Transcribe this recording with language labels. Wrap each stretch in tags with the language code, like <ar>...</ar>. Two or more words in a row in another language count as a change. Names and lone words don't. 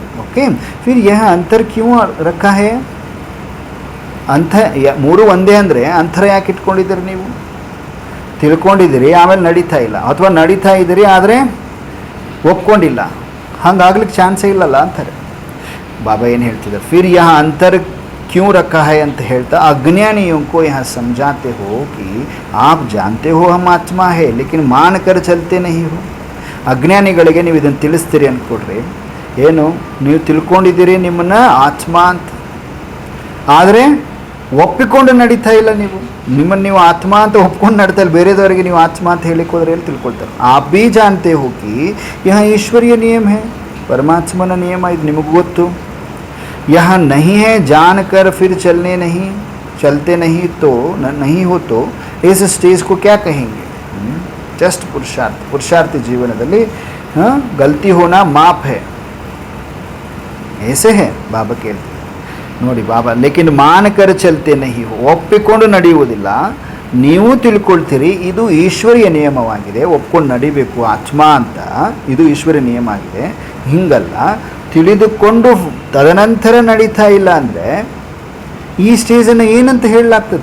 <kn>ಓಕೆ,</kn> <hi>फिर यह अंतर क्यों रखा है,</hi> <kn>ಅಂಥ ಮೂರು ಒಂದೇ ಅಂದರೆ ಅಂತರ ಯಾಕೆ ಇಟ್ಕೊಂಡಿದ್ದೀರಿ ನೀವು? ತಿಳ್ಕೊಂಡಿದ್ದೀರಿ ಆಮೇಲೆ ನಡೀತಾ ಇಲ್ಲ, ಅಥವಾ ನಡೀತಾ ಇದ್ದೀರಿ ಆದರೆ ಒಪ್ಕೊಂಡಿಲ್ಲ, ಹಂಗಾಗ್ಲಿಕ್ಕೆ ಚಾನ್ಸೇ ಇಲ್ಲಲ್ಲ ಅಂತಾರೆ. ಬಾಬಾ ಏನು ಹೇಳ್ತಿದ್ದಾರೆ,</kn> <hi>फिर यह अंतर क्यों रखा है</hi> <kn>ಅಂತ ಹೇಳ್ತಾ,</kn> <hi>अज्ञानियों को यहाँ समझाते हो कि आप जानते हो हम आत्मा है लेकिन मान कर चलते नहीं हो.</hi> <kn>ಅಜ್ಞಾನಿಗಳಿಗೆ ನೀವು ಇದನ್ನು ತಿಳಿಸ್ತೀರಿ ಅಂದ್ಕೊಡ್ರಿ, ಏನು ನೀವು ತಿಳ್ಕೊಂಡಿದ್ದೀರಿ ನಿಮ್ಮನ್ನು ಆತ್ಮ ಅಂತ, ಆದರೆ ಒಪ್ಪಿಕೊಂಡು ನಡೀತಾ ಇಲ್ಲ. ನಿಮ್ಮನ್ನು ನೀವು ಆತ್ಮ ಅಂತ ಒಪ್ಕೊಂಡು ನಡೀತಾ ಇಲ್ಲ, ಬೇರೆದವರಿಗೆ ನೀವು ಆತ್ಮ ಅಂತ ಹೇಳಿಕ್ಕೆ ಹೋದ್ರೆ ಎಲ್ಲಿ ತಿಳ್ಕೊಳ್ತಾರೆ.</kn> <hi>आप भी जानते हो कि यहाँ ईश्वरीय नियम है,</hi> <kn>ಪರಮಾತ್ಮನ ನಿಯಮ ಇದು ನಿಮಗೆ ಗೊತ್ತು.</kn> <hi>यहाँ नहीं है जान कर फिर चलते नहीं तो नहीं हो तो इस स्टेज को क्या कहेंगे. जस्ट पुरुषार्थी जीवनದಲ್ಲಿ गलती होना माफ है, ऐसे है</hi> <kn>ಬಾಬಾ ಕೇಳ್ತಾರೆ. ನೋಡಿ ಬಾಬಾ,</kn> <hi>लेकिन मान कर चलते नहीं हो,</hi> <kn>ಒಪ್ಪಿಕೊಂಡು ನಡೆಯುವುದಿಲ್ಲ. ನೀವು ತಿಳ್ಕೊಳ್ತೀರಿ ಇದು ಈಶ್ವರಿಯ ನಿಯಮವಾಗಿದೆ, ಒಪ್ಕೊಂಡು ನಡಿಬೇಕು ಆತ್ಮ ಅಂತ, ಇದು ಈಶ್ವರಿಯ ನಿಯಮ ಆಗಿದೆ. ಹಿಂಗಲ್ಲ, ತಿಳಿದುಕೊಂಡು ತದನಂತರ ನಡೀತಾ ಇಲ್ಲ ಅಂದರೆ ಈ ಸ್ಟೇಜನ್ನು ಏನಂತ ಹೇಳಲಾಗ್ತದೆ?</kn>